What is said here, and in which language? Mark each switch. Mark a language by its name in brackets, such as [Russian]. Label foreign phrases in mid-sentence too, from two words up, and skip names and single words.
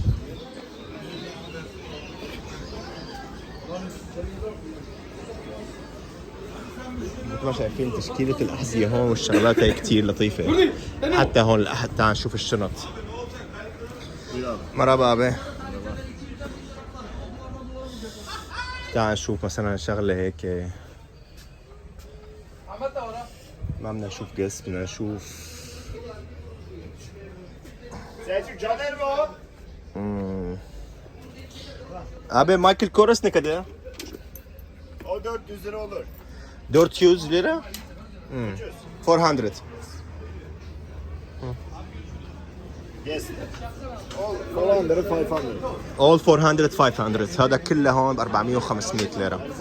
[Arabic] مثل ما شايفين تشكيلة الأحذية هون والشغلات هي كتير لطيفة. حتى هون حتى نشوف الشنط. مرحبا أبي. تعال نشوف مثلا شغلة هيك، ما بدنا نشوف قس، بدنا نشوف [Turkish] Abi Michael Kors ne kadar? O 400 lira olur. 400 lira? 400. Yes. All 400 500. All 400 500. [Arabic] هذا كله هون ب 400 و500 ليرة.